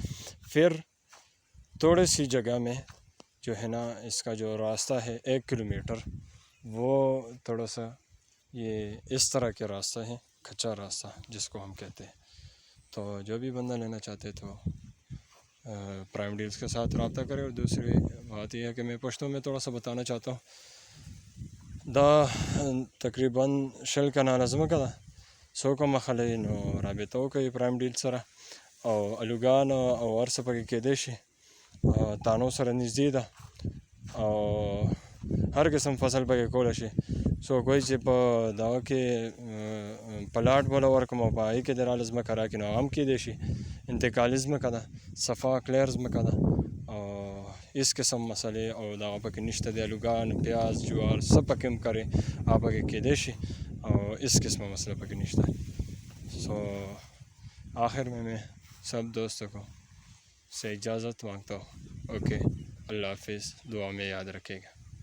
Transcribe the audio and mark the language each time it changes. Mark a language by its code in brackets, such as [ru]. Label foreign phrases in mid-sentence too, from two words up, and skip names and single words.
[ur] پھر تھوڑی سی جگہ میں جو ہے نا اس کا جو راستہ ہے 1 کلومیٹر، وہ تھوڑا سا یہ اس طرح کے راستہ ہے، کچا راستہ جس کو ہم کہتے ہیں۔ تو جو بھی بندہ لینا چاہتے تو پرائم ڈیلز کے ساتھ رابطہ کرے۔ اور دوسری بات یہ ہے کہ میں پشتوں میں تھوڑا سا بتانا چاہتا ہوں، [ps] تقریباً شل کنال ازمکا دا سوکا مخلین رابطو کوي پرائم ډیل سره، او الوګان او ورسه پکې کېدی شي، تانو سره نږدې ده، او هر قسم فصل پکې کولی شي۔ څوک وایي چې په دغه کې پلاټ بله ورکړم او په هغې کې دې راله ځمکه راکړي، نو هغه هم کېدی شي۔ انتقالي ځمکه ده، صفا کلیر ځمکه ده، او هېڅ قسم مسئلې او دغه پکې نشته دی، الوګان، پیاز، جوار څه پکې هم کرې هغه پکې کېدی شي، او هېڅ قسمه مسئلہ پکې نشته۔ [ur] سو آخر میں سب دوستوں کو سے اجازت مانگتا ہوں۔ اوکے، اللہ حافظ، دعا میں یاد رکھے گا۔